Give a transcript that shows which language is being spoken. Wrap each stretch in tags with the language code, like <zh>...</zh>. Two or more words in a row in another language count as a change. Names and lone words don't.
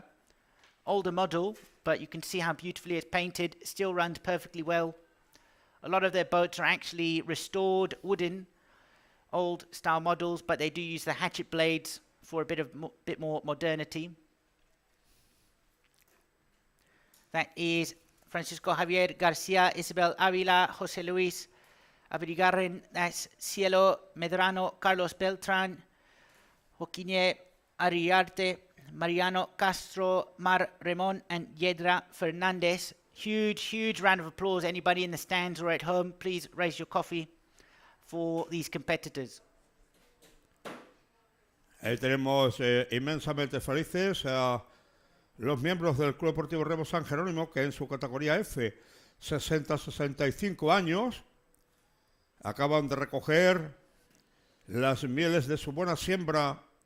<en>Older model, but you can see how beautifully it's painted, still runs perfectly well. A lot of their boats are actually restored wooden, old style models, but they do use the hatchet blades for a bit more modernity. That is Francisco Javier García, Isabel Ávila, José Luis Abrigarren, that's Cielo Medrano, Carlos Beltrán, Joaquín Ariarte, Mariano Castro, Mar Ramón, and Yedra Fernandez. Huge round of applause. Anybody in the stands or at home, please raise your coffee for these competitors.</en> <es>Ahí tenemos inmensamente felices a los miembros del Club Deportivo Remo San Jerónimo, que en su categoría F, 60-65 años, acaban de recoger las mieles de su buena siembra,</es>